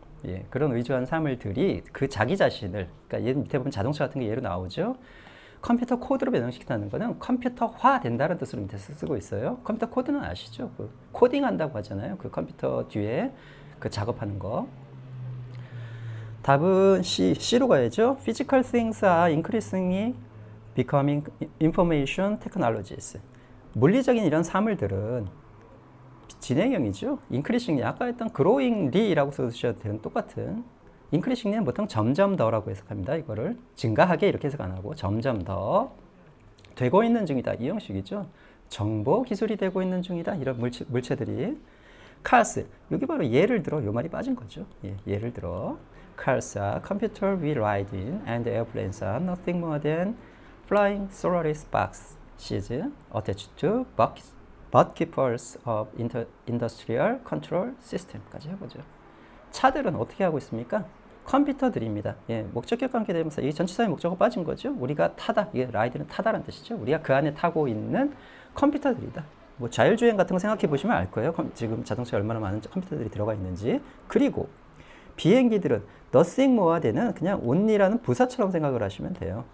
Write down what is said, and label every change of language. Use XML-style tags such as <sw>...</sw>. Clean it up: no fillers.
<ko>예, 그런 의존한 사물들이 그 자기 자신을, 그러니까 얘 밑에 보면 자동차 같은 게 예로 나오죠. 컴퓨터 코드로 변형시킨다는 것은 컴퓨터화 된다는 뜻으로 밑에서 쓰고 있어요. 컴퓨터 코드는 아시죠? 그 코딩 한다고 하잖아요. 그 컴퓨터 뒤에 그 작업하는 거. 답은 C로 가야죠.</ko> <en>Physical things are increasingly becoming information technologies.</en> <ko>물리적인 이런 사물들은 진행형이죠. increasingly, 아까 했던 growingly라고 써주셔도 되는 똑같은. increasingly는 보통 점점 더라고 해석합니다. 이거를 증가하게 이렇게 해석 안 하고 점점 더 되고 있는 중이다. 이 형식이죠. 정보 기술이 되고 있는 중이다. 이런 물체들이. cars, 여기 바로 예를 들어 요 말이 빠진 거죠. 예를 들어</ko> <en>cars are computer we ride in and airplanes are nothing more than flying Solaris boxes attached to bookkeepers of industrial control system까지 해보죠.</en> <ko>차들은 어떻게 하고 있습니까? 컴퓨터들입니다. 예, 목적격 관계대명사, 이 전치사의 목적어 빠진 거죠. 우리가 타다, 이게 라이드는 타다라는 뜻이죠. 우리가 그 안에 타고 있는 컴퓨터들이다. 뭐 자율주행 같은 거 생각해 보시면 알 거예요. 지금 자동차에 얼마나 많은 컴퓨터들이 들어가 있는지. 그리고 비행기들은 nothing more가 되는 그냥 only라는 부사처럼 생각을 하시면 돼요.</ko>